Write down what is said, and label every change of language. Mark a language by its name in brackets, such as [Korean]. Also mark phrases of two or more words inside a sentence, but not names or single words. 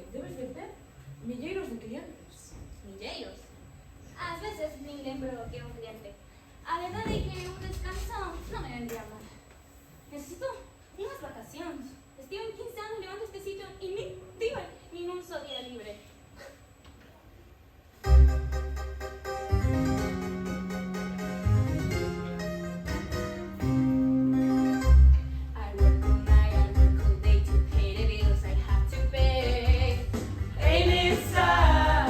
[Galician] Debes de ter milleiros de clientes. Milleiros. Ás veces nin lembro o que é un cliente. A verdade é que un descanso non me vendría mal. Necesito unhas vacacións. Estive 15 anos levando este sitio e nin tive nin un só día libre. [English] I work all night, I work all day to pay the bills I have to pay. Hey, Lisa!